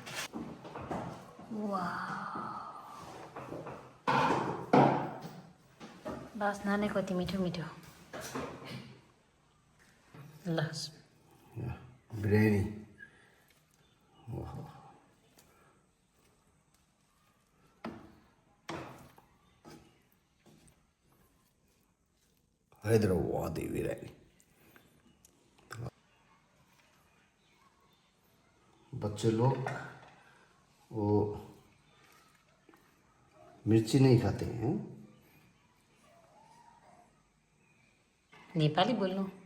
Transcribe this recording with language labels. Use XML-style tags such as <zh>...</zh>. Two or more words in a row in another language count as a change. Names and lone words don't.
<ne>बास्ना नै कति मिठो मिठो ल</ne> <hi>बिरयानी हैदराबादी बिरयानी बच्चे लोग वो मिर्ची नहीं खाते हैं।</hi> <ne>नेपाली बोल्नु</ne>